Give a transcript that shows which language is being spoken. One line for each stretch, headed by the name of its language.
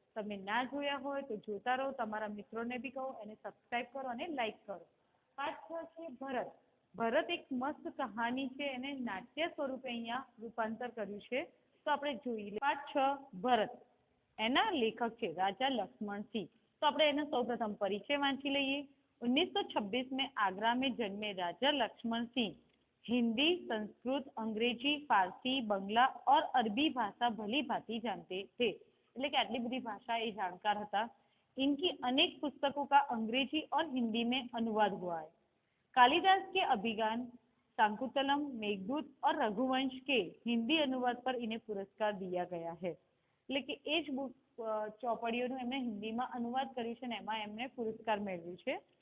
Gujarati: તમે ના જોયા હોય તો જોતા રહો, તમારા મિત્રોને બી કહો અને સબસ્ક્રાઇબ કરો અને લાઈક કરો. પાઠ 6 છે ભરત. ભરત એક મસ્ત કહાની છે, એને નાટ્ય સ્વરૂપે અહીંયા રૂપાંતર કર્યું છે. તો આપણે જોઈએ પાઠ 6 ભરત. એના લેખક છે રાજા लक्ष्मण सिंह. तो આપણે એનો સૌપ્રથમ પરિચય વાંચી લઈએ.
Hindi: 1926 में आगरा में जन्मे राजा लक्ष्मण सिंह हिंदी, संस्कृत, अंग्रेजी, फारसी, बंगला और अरबी भाषा भली भांति जानते थे.
Gujarati: એટલે કે આટલી બધી ભાષા એ જાણકાર હતા.
Hindi: इनकी अनेक पुस्तकों का अंग्रेजी और हिंदी में अनुवाद हुआ है. कालिदास के अभिज्ञान, शाकुंतलम, मेघदूत और रघुवंश के हिंदी अनुवाद पर इन्हें पुरस्कार दिया गया है.
Gujarati: એટલે કે એ જ બુક ચોપડીઓનું એમણે હિન્દીમાં અનુવાદ કર્યું છે ને એમાં એમણે પુરસ્કાર મેળવ્યું છે.